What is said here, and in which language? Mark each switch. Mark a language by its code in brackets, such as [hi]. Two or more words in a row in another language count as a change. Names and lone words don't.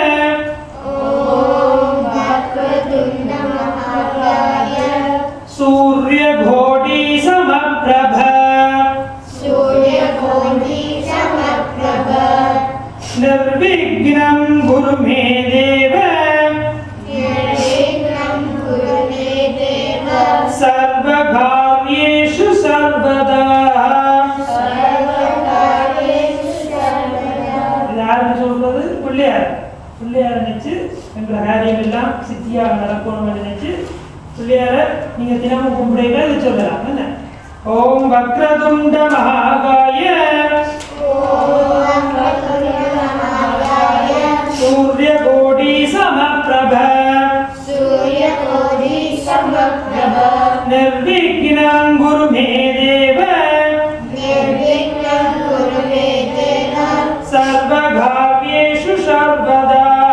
[sa] सूर्यकोटि समप्रभ निर्विघ्नं कुरु मे देव सर्वकार्येषु सर्वदा। [ta] யாருக்கு சொல்றது? பிள்ளையார். பிள்ளையார் நினைச்சு எங்க காரியம் எல்லாம் சித்தியாக நடக்கணும்னு நினைச்சு பிள்ளையார நீங்க தினமும் கும்பிடுங்க. இது சொல்லலாம் என்ன? [sa] ॐ वक्रतुण्ड महाकाय सूर्यकोटि समप्रभ निर्विघ्नं कुरु मे देव सर्वकार्येषु सर्वदा।